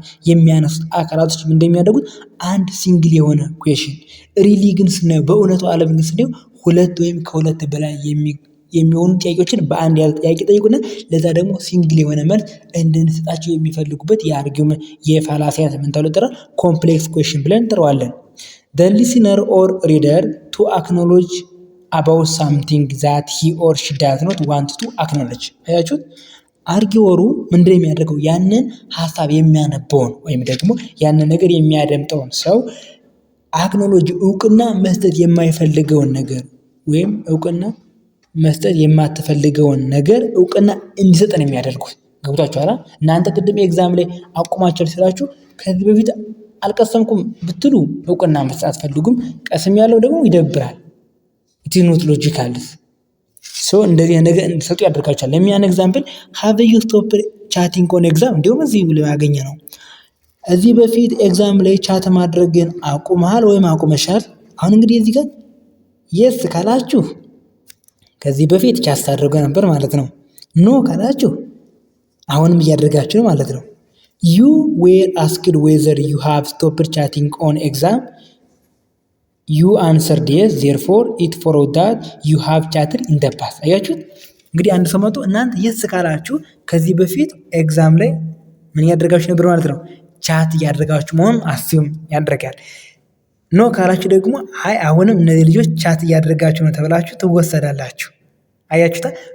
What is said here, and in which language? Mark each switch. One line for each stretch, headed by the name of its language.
Amharic: የሚያነሱት አካላቶች እንደሚያደርጉት አንድ ሲንግል የሆነ ኩዌሽን ሪሊ ግን ስናየው በእውነቱ ዓለም ግን ስናየው ሁለት ወይም ከሁለት በላይ የሚሆኑ ጥያቄዎችን በአንድ ያለ ጥያቄ ጠይቁና ለዛ ደግሞ ሲንግል የሆነ መልስ እንድንሰጣቸው የሚፈልጉበት የአርጊውመንት የፋላሲ አይነት ምን ተብሎ ይጠራል? ኮምፕሌክስ ኩዌሽን ብለን እንጠራዋለን።
English: the listener or reader to acknowledge about something that he or she does not want to acknowledge።
Amharic: አያችሁት? አርጊወሩ ምንድነው የሚያደርገው? ያንን ሐሳብ የሚያነበውን ወይም ደግሞ ያንን ነገር የሚያደምጠውን ሰው አክኖሎጂ እውቅና መስጠት የማይፈልገውን ነገር ወይም እውቅና መስጠት የማትፈልገውን ነገር እውቅና እንዲሰጠን የሚያደርጉት። ገብቷችኋል? እናንተ ቅድም ኤግዛም ላይ አቁማችሁ ስላችሁ ከዚህ በፊት አልቀሰምኩም ብትሉ እውቅና መስጠት አትፈልጉም። ቀስም ያለው ደግሞ ይደብራል።
English: it is not logical።
Amharic: እንደዚህ ነገር እንዲሰጡ ያደርጋችኋል። ለሚያን ኤግዛምፕል
English: have you stopped chatting on exam?
Amharic: እንዲሁም እዚህ ብለው ያገኘ ነው። እዚህ በፊት ኤግዛም ላይ ቻት ማድረግን አቁመሃል ወይም አቁመሻል? አሁን እንግዲህ እዚህ ጋር የስ ካላችሁ ከዚህ በፊት ቻት ታደርጉ ነበር ማለት ነው። ኖ ካላችሁ አሁንም እያደረጋችሁ ነው ማለት ነው።
English: you were asked whether you have stopped chatting on exam. you answered yes, therefore it followed that you have chatted in the past።
Amharic: አያችሁት? እንግዲህ አንድ ሰው መጥቶ እናንተ የስ ካላችሁ ከዚህ በፊት ኤግዛም ላይ ምን ያደርጋችሁ ነበር ማለት ነው። ቻት እያደረጋችሁ መሆኑን አስዩም ያደርጋል። ኖ ካላችሁ ደግሞ አይ አሁንም እነዚህ ልጆች ቻት እያደረጋችሁ ነው ተብላችሁ ትወሰዳላችሁ። አያችሁታ?